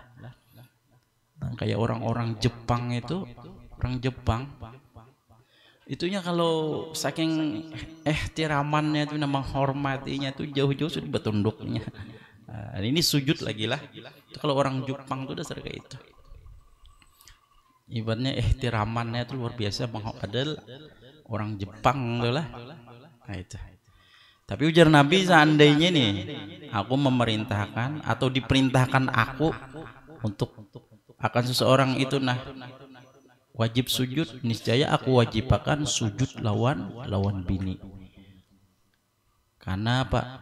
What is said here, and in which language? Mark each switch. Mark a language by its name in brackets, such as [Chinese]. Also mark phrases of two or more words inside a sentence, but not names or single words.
[Indonesian] Nah, kayak orang-orang Jepang itu, orang Jepang itunya kalau saking ihtiramannya itu, menghormatinya itu jauh-jauh sudah bertunduknya. Nah, ini sujud lagi lah. Itu kalau orang Jepang itu dasar kayak itu. Ibaratnya ihtiramannya itu luar biasa, padahal orang Jepang itu lah. Nah, itu. Tapi ujar Nabi, seandainya nih aku memerintahkan atau diperintahkan aku untuk akan seseorang itu nah wajib sujud, niscaya aku wajibkan sujud lawan bini. Karena apa?